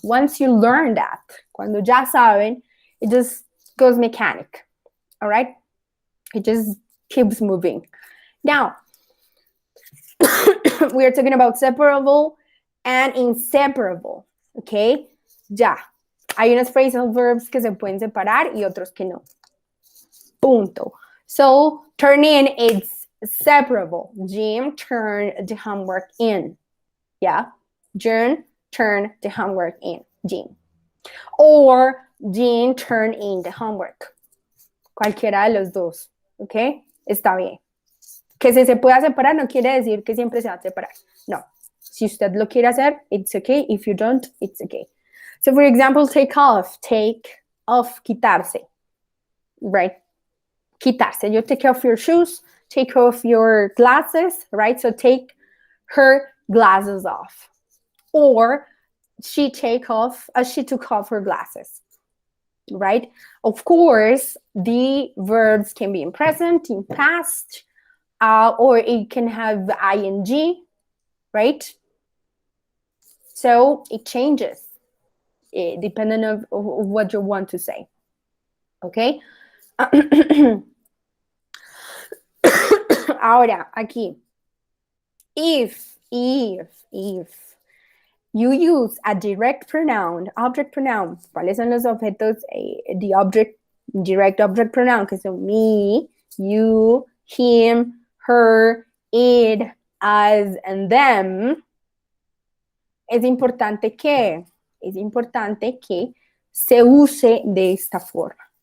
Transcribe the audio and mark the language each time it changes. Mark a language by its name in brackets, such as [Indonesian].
[English] Once you learn that, [Spanish] cuando ya saben, [English] it just goes mechanic, all right? It just keeps moving. Now, we are talking about separable and inseparable, okay? [Spanish] Ya. Hay unos phrasal verbs que se pueden separar y otros que no. Punto. [English] So, turn in, it's separable. Jim turned the homework in. Yeah? June turned the homework in. Jim. Or Jean turned in the homework. [Spanish] Cualquiera de los dos. ¿Ok? Está bien. Que si se pueda separar no quiere decir que siempre se va a separar. No. Si usted lo quiere hacer, [English] it's okay. If you don't, it's okay. So, for example, take off. Take off, quitarse. Right? Quitarse. You take off your shoes, take off your glasses, right? So, take her glasses off. Or she took off her glasses, right? Of course, the verbs can be in present, in past, or it can have ing, right? So it changes depending on what you want to say, okay? [Spanish] Ahora, aquí, [English] if you use a direct pronoun, object pronoun, [Spanish] ¿cuáles son los objetos? [English] The object, direct object pronoun, [Spanish] que son [English] me, you, him, her, it, us, and them. [Spanish] Es importante que se use de esta forma.